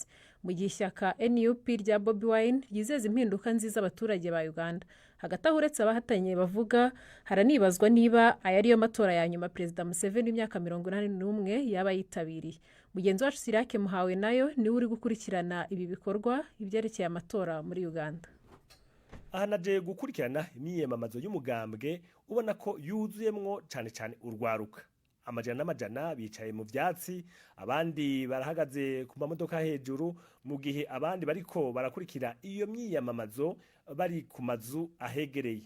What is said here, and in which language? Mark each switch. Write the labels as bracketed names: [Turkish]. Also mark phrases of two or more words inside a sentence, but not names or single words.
[Kinyarwanda] Mu gihe ishyaka NUP rya Bobi Wine yizeza impinduka nziza abaturage ba Uganda. Hagati aho uretse abahatanye bavuga haranibazwa niba aya ariyo matora ya nyuma Perezida Museveni w'imyaka 81 yaba yitabiriye. Mugenzi wacu Sirake Muhawe nayo niwe uri gukurikirana ibi bikorwa ibyerekeye amatora muri Uganda. [Rundi] Ahanaje gukurikirana imyiyamamazo y'umugambwe ubona ko yuzuyemwo cyane urwaruka. Amajana n'amajana bicaye mu byatsi, abandi barahagaze ku mamodoka hejuru, mu gihe abandi bariko barakurikira iyo myiyamamazo bari ku mazu ahegereye.